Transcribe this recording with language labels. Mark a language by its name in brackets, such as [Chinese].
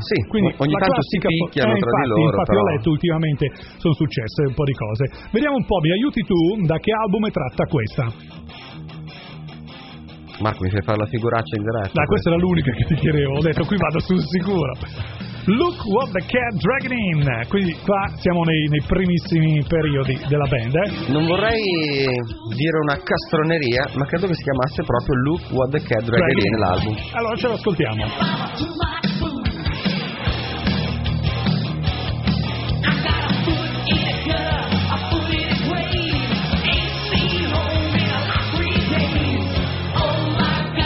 [Italian] Sì, quindi ogni tanto si picchiano tra di loro. Infatti però ho letto, ultimamente sono successe un po' di cose. Vediamo un po', mi aiuti tu, da che album è tratta questa? Marco, mi fai fare la figuraccia in diretta. Dai, questa era l'unica che ti chiedevo, ho detto qui vado sul sicuro. [English] Look what the cat dragged in. [Italian] Quindi qua siamo nei primissimi periodi della band, eh? Non vorrei dire una castroneria, ma credo che si chiamasse proprio Look what the cat dragged in l'album. Allora ce lo ascoltiamo. [English] I got a foot in a girl, a foot in a grave. Ain't seen home in a lot of 3 days. Oh my.